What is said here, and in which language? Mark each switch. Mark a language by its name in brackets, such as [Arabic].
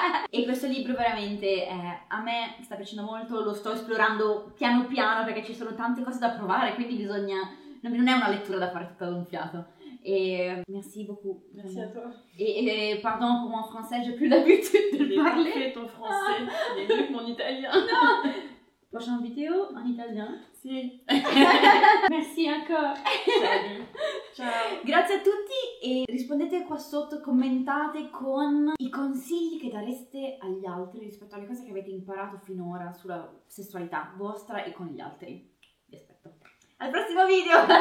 [Italian] E questo libro veramente a me sta piacendo molto, lo sto esplorando piano piano perché ci sono tante cose da provare, quindi bisogna... Non è una lettura da fare tutta d'un fiato. [French] Et merci beaucoup. Merci à toi. Et pardon pour mon français, j'ai plus l'habitude de parler. Parfait ton français, il est mieux que mon italien. Non. Prochaine vidéo en italien. [Italian] Si. [French] Merci [Italian] ancora. [French] Salut. [Italian] Ciao. Grazie a tutti e rispondete qua sotto, commentate con i consigli che dareste agli altri rispetto alle cose che avete imparato finora sulla sessualità vostra e con gli altri. Vi aspetto. Al prossimo video!